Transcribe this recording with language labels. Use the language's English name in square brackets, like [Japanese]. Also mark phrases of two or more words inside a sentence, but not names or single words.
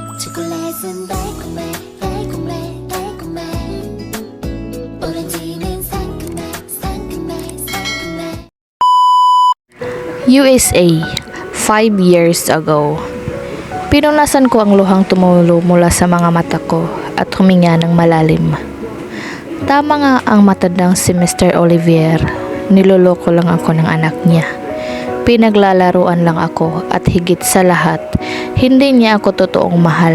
[Korean] 초콜릿은 달콤해 달콤해 달콤해 오렌지는 상큼해 상큼해 상큼해. [English] USA, 5 years ago. [Filipino] Pinunasan ko ang luhang tumulo mula sa mga mata ko at huminga ng malalim. Tama nga ang matandang si Mr. Olivier. Niloloko lang ako ng anak niya. Pinaglalaruan lang ako at higit sa lahat, hindi niya ako totoong mahal.